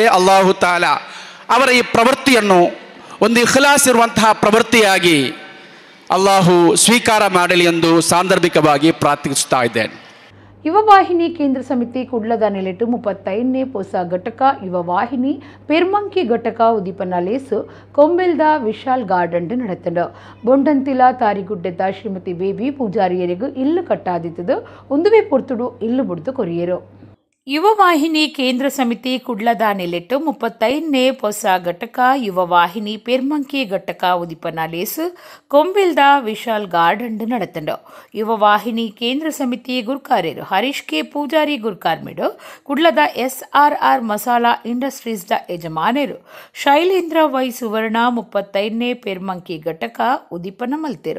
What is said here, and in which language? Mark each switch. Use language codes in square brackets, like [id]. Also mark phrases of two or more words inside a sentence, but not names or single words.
[ar] الله تعالى [kn] ಅವರ ಈ ಪ್ರವೃತ್ತಿಯನ್ನು ಒಂದು ಇಖ್ಲಾಸ್ ಇರುವಂತಹ ಪ್ರವೃತ್ತಿಯಾಗಿ ಅಲ್ಲಾಹು ಸ್ವೀಕಾರ ಮಾಡಲಿ ಎಂದು ಸಾಂದರ್ಭಿಕವಾಗಿ ಪ್ರಾರ್ಥಿಸುತ್ತಾ ಇದ್ದೇನೆ. [tcy] ಯುವವಾಹಿನಿ ಕೇಂದ್ರ ಸಮಿತಿ ಕುಡ್ಲದ ನೆಲೆಟ್ಟು 35ನೇ ಹೊಸ ಘಟಕ ಯುವವಾಹಿನಿ ಪೆರ್ಮಂಕಿ ಘಟಕ ಉದೀಪನ ಲೇಸು ಕೊಂಬೆಲ್ದ ವಿಶಾಲ್ ಗಾರ್ಡನ್ ನಡೆತಂಡ ಬೊಂಡಂತಿಲ ತಾರಿಗುಡ್ಡೆದ ಶ್ರೀಮತಿ ಬೇಬಿ ಪೂಜಾರಿಯರಿಗೂ ಇಲ್ಲು ಕಟ್ಟಾದಿತ್ತದು ಒಂದುವೇ ಪೊರ್ತುಡು ಇಲ್ಲು ಬುಡ್ದು ಕೊರಿಯರು. ಯುವವಾಹಿನಿ ಕೇಂದ್ರ ಸಮಿತಿ ಕುಡ್ಲದ ನೆಲೆಟ್ಟು 35ನೇ ಹೊಸ ಘಟಕ ಯುವವಾಹಿನಿ ಪೆರ್ಮಂಕಿ ಘಟಕ ಉದಿಪನ ಲೇಸು ಕೊಂಬೆಲ್ದ ವಿಶಾಲ್ ಗಾರ್ಡನ್ ನಡೆತಂಡ ಯುವವಾಹಿನಿ ಕೇಂದ್ರ ಸಮಿತಿ ಗುರ್ಕಾರ್ಯರು ಹರೀಶ್ ಕೆ ಪೂಜಾರಿ ಗುರ್ಕಾರ್ಮಿಡು ಕುಡ್ಲದ SRR ಮಸಾಲಾ ಇಂಡಸ್ಟ್ರೀಸ್ ದ ಯಜಮಾನರು ಶೈಲೇಂದ್ರ ವೈ ಸುವರ್ಣ 35ನೇ ಪೆರ್ಮಂಕಿ ಘಟಕ ಉದಿಪನ ಮಲ್ತೆರು.